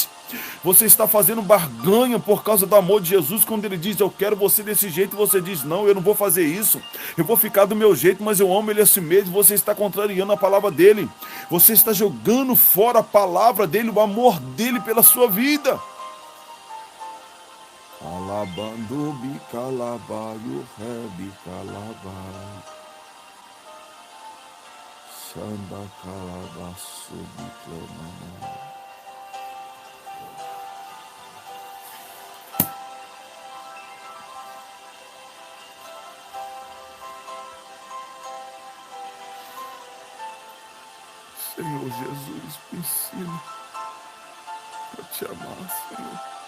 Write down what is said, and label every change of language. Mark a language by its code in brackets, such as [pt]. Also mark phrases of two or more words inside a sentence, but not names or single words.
[pt] Você está fazendo barganha por causa do amor de Jesus. Quando Ele diz, eu quero você desse jeito, você diz, não, eu não vou fazer isso. Eu vou ficar do meu jeito, mas eu amo Ele assim mesmo. Você está contrariando a palavra dEle. Você está jogando fora a palavra dEle, o amor dEle pela sua vida. Alabando bicalabaio, rebicalabai. Sanda calabaço biclamana. Senhor Jesus, me ensina a te amar, Senhor.